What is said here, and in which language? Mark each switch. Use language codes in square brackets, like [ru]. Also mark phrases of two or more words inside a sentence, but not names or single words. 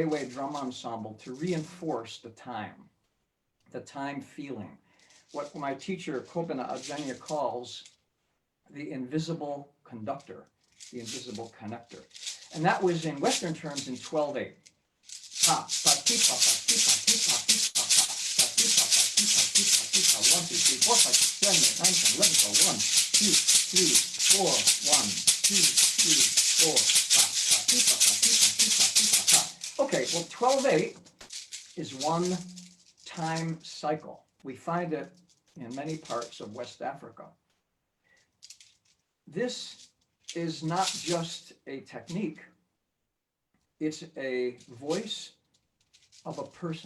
[en] Ewe drum ensemble to reinforce the time feeling, what my teacher Kobina Adjanya calls the invisible conductor, the invisible connector. And that was in Western terms in 12/8. Pa, pa, ti, pa, pa, ti, pa, ti, pa, ti, pa, pa, pa, ti, pa, pa, ti, pa, ti, pa, ti, pa, 1, 2, 3, 4, 5, 6, 7, 8, 9, 10, 11, 12, 1, 2, 3, 4, 1, 2, 3, 4, pa, pa, ti, pa, pa, ti, pa, ti, pa, ti, pa, pa. Okay, well, 12/8 is one time cycle. We find it in many parts of West Africa. This is not just a technique, it's a voice of a person.